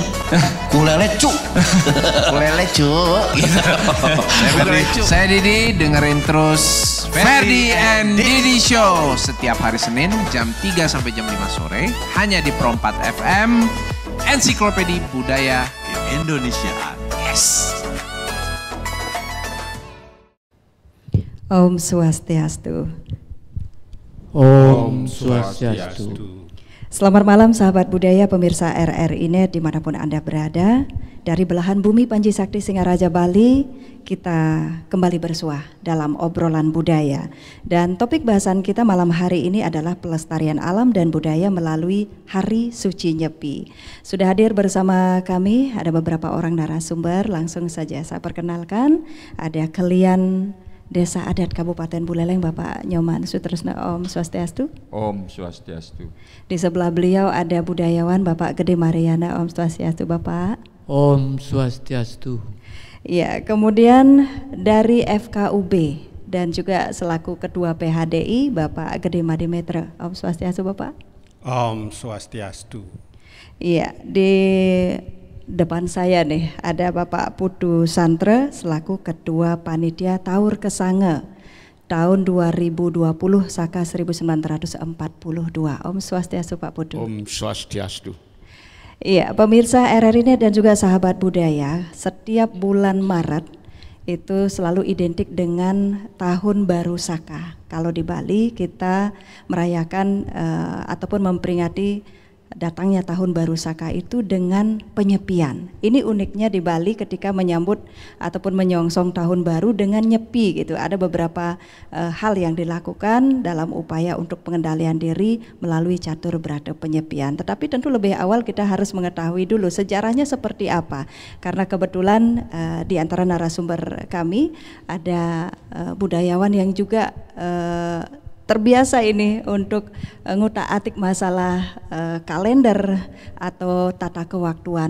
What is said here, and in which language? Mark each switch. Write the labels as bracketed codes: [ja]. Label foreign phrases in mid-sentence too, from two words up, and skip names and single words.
[id] Kulelecu. Kulelecu. Saya Didi, dengerin terus Ferdy and Didi Show setiap hari Senin jam 3 sampai jam 5 sore hanya di Pro 4 FM, Ensiklopedia Budaya Indonesia. Yes. Om Swastiastu. Om Swastiastu. Selamat malam sahabat budaya pemirsa RRI Net dimanapun Anda berada. Dari belahan bumi Panji Sakti Singaraja Bali, kita kembali bersuah dalam obrolan budaya. Dan topik bahasan kita malam hari ini adalah pelestarian alam dan budaya melalui Hari Suci Nyepi. Sudah hadir bersama kami ada beberapa orang narasumber, langsung saja saya perkenalkan. Ada Kelian Desa Adat Kabupaten Buleleng, Bapak Nyoman Sutresna. Om Swastiastu. Om Swastiastu. Di sebelah beliau ada budayawan Bapak Gede Mariana. Om Swastiastu Bapak. Om Swastiastu. Ya, kemudian dari FKUB dan juga selaku Ketua PHDI Bapak Gede Madimetra. Om Swastiastu Bapak. Om Swastiastu. Iya, di depan saya nih ada Bapak Putu Santre selaku Ketua Panitia Taur Kesange tahun 2020 Saka 1942. Om Swastiastu Pak Putu. Om Swastiastu. Iya, pemirsa RRI Net dan juga sahabat budaya, setiap bulan Maret itu selalu identik dengan Tahun Baru Saka. Kalau di Bali kita merayakan ataupun memperingati datangnya Tahun Baru Saka itu dengan penyepian. Ini uniknya di Bali ketika menyambut ataupun menyongsong Tahun Baru dengan nyepi gitu. Ada beberapa hal yang dilakukan dalam upaya untuk pengendalian diri melalui catur berata penyepian. Tetapi tentu lebih awal kita harus mengetahui dulu sejarahnya seperti apa. Karena kebetulan di antara narasumber kami ada budayawan yang juga terbiasa ini untuk ngutak-atik masalah kalender atau tata kewaktuan.